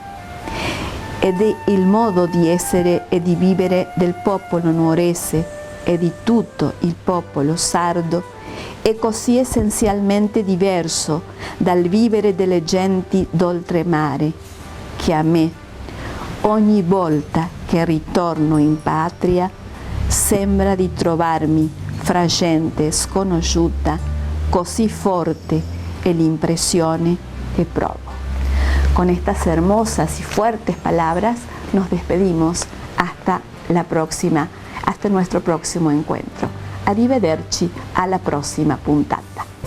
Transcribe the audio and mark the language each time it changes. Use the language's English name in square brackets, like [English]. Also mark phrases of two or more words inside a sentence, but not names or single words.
[Italian] Ed è il modo di essere e di vivere del popolo nuorese e di tutto il popolo sardo è così essenzialmente diverso dal vivere delle genti d'oltremare, che a me, ogni volta che ritorno in patria, sembra di trovarmi fra gente sconosciuta, così forte [Spanish] es la impresión [Italian] que provo. [Spanish] Con estas hermosas y fuertes palabras nos despedimos hasta nuestro próximo encuentro. [Italian] Arrivederci alla prossima puntata.